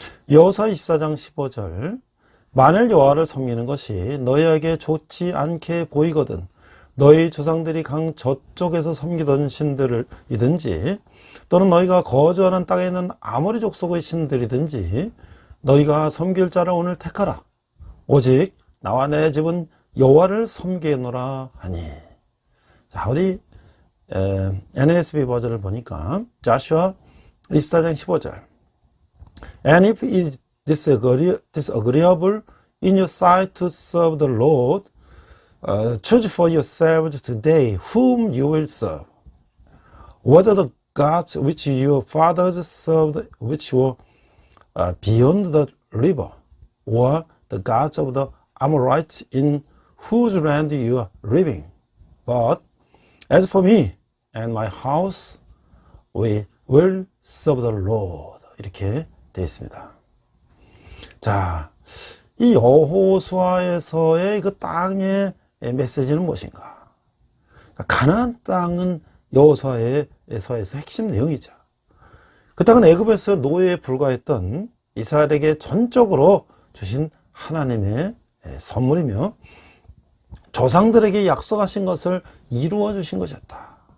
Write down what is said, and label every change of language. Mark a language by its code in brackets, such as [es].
[ko] 여호수아 24장 15절 만일 여호와를 섬기는 것이 너희에게 좋지 않게 보이거든 너희 조상들이 강 저쪽에서 섬기던 신들이든지 또는 너희가 거주하는 땅에 있는 아모리 족속의 신들이든지 너희가 섬길 자를 오늘 택하라. 오직 나와 내 집은 여호와를 섬기노라 하니. 자, 우리 NASB 버전을 보니까 자슈아 24장 15절 [en] And if it is disagreeable in your sight to serve the Lord, choose for yourselves today whom you will serve, whether the gods which your fathers served, which were beyond the river, or the gods of the Amorites in whose land you are living. But as for me and my house, we will serve the Lord. [ko] 이렇게 되어 있습니다. 자, 이 여호수아에서의 그 땅의 메시지는 무엇인가? 가나안 땅은 여호수아에서의 핵심 내용이죠. 그 땅은 애굽에서 노예에 불과했던 이스라엘에게 전적으로 주신 하나님의 선물이며 조상들에게 약속하신 것을 이루어 주신 것이었다.